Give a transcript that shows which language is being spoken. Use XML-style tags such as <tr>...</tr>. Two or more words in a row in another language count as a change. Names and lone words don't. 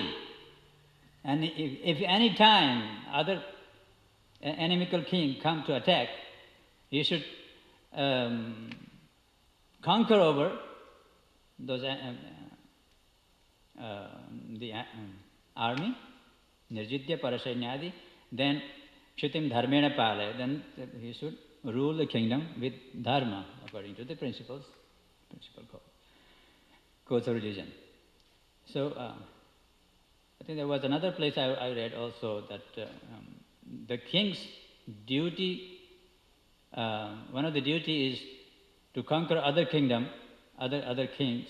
<en>And if any time other enemical king come to attack, he should conquer over those the army,</en> <sa>निर्जित्य परसैन्यादि,</sa> <en>then</en> <sa>क्षितिं धर्मेण पाले,</sa> <en>then he should rule the kingdom with dharma according to the principle codes of religion. So I think there was another place I read also that the king's duty, one of the duty is to conquer other kingdom, other kings.</en>